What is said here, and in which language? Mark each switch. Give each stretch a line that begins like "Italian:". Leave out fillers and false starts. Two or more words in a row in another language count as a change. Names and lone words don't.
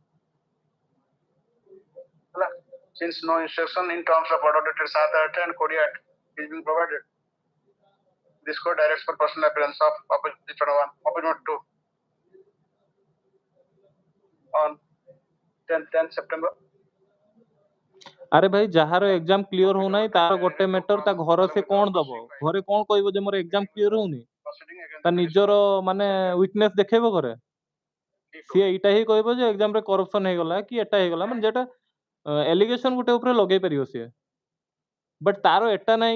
English: Since no instruction in terms of order dated 7/8 and 48 is being provided, this court directs for personal appearance of opposite 1, opposite 2 on 10 September.
Odia: ଆରେ ଭାଇ ଯାହାର
English: exam clear
Odia: ହଉନାହିଁ ତାର ଗୋଟେ ମ୍ୟାଟର ତା ଘର ସେ କଣ ଦବ ଘରେ କଣ କହିବ ଯେ ମୋର
English: exam clear
Odia: ହଉନି
English: Proceeding against
Odia: ତା ନିଜର ମାନେ ୱିକନେସ୍ ଦେଖେଇବ ଘରେ ସିଏ ଏଇଟା ହିଁ କହିବ ଯେ ଏକ୍ଜାମ ରେ କରପ୍ସନ ହେଇଗଲା କି ଏଟା ହେଇଗଲା ମାନେ ଯେଟା ଏଲିଗେସନ ଗୋଟେ ଉପରେ ଲଗେଇ ପାରିବ ସିଏ ବଟ୍ ତାର ଏଟା ନାହିଁ